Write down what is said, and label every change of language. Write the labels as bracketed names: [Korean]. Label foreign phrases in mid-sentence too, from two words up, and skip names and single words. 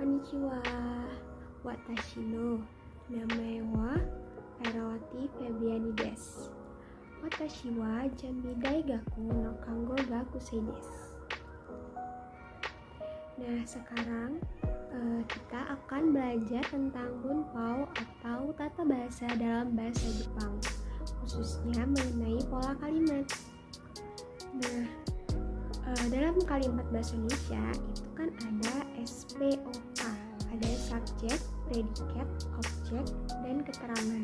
[Japanese] Konnichiwa, watashi no namae wa Erawati Febriani desu. 私はJambi大学の看護学生です. [Indonesian] Nah, sekarang kita akan belajar tentang bunpao atau tata bahasa dalam bahasa Jepang, khususnya mengenai pola kalimat. Nah, dalam kalimat bahasa Indonesia itu kan ada SPOK, ada subjek, predikat, objek, dan keterangan.